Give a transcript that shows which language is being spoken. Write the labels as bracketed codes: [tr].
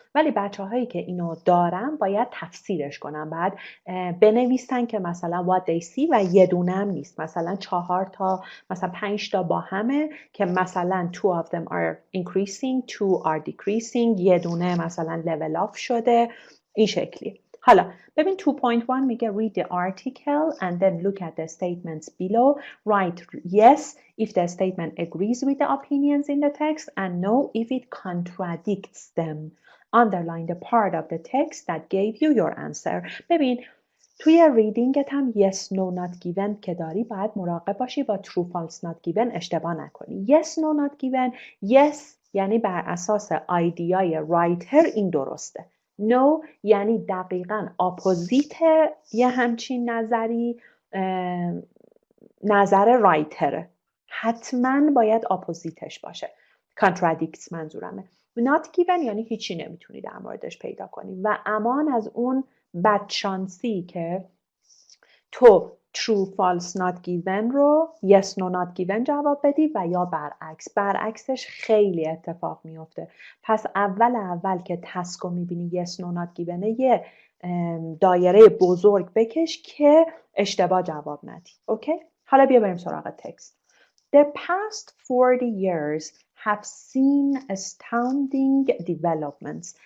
[fa] ولی بچه‌هایی که اینو دارن باید تفسیرش کنن، بعد بنویسن که مثلا [en] what they see [fa] و یه دونه هم نیست، مثلا 4 تا مثلا 5 تا با همه که مثلا [en] 2 of them are increasing 2 are decreasing، [fa] یه دونه مثلا [en] level off [fa] شده، این شکلی. حالا ببین [en] 2.1 [fa] میگه [en] read the article and then look at the statements below. Write yes if the statement agrees with the opinions in the text and no if it contradicts them. Underline the part of the text that gave you your answer. [fa] ببین توی ریدینگت هم yes no not given که داری باید مراقب باشی با true false not given اشتباه نکنی. yes no not given yes یعنی بر اساس ایدیای رایتر این درسته. No یعنی دقیقاً اپوزیت یه همچین نظری نظر رایتره، حتما باید اپوزیتش باشه. contradicts منظورمه. not given یعنی هیچی نمیتونی در موردش پیدا کنی و امان از اون بدشانسی که تو true false not given رو yes no not given جواب بدی و یا برعکسش خیلی اتفاق میفته. پس اول که تسک رو میبینی yes no not given یه دایره بزرگ بکش که اشتباه جواب ندی. اوکی؟ حالا بیا بریم سراغ تکست. [en] The past 40 years have seen astounding developments.